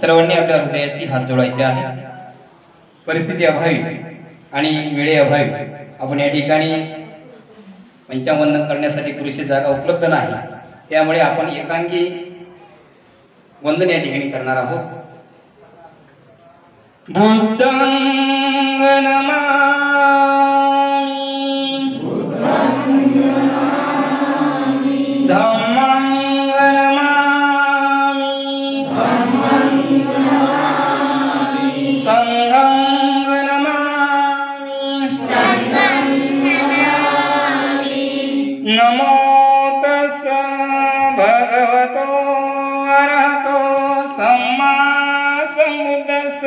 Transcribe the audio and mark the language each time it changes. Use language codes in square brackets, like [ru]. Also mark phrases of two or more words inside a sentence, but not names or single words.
[mr] सर्वांनी आपल्या हृदयाशी हात जोडायचे आहे. परिस्थिती अभावी आणि वेळेअभावी आपण या ठिकाणी पंचांगवंदन करण्यासाठी पुरेशी जागा उपलब्ध नाही, त्यामुळे आपण एकांगी वंदन या ठिकाणी करणार आहोत. [pi] बुद्धं नमामि धम्मं नमामि संघं नमामि नमो तस्स भगवतो अरहतो सम्मा सम्बुद्धस्स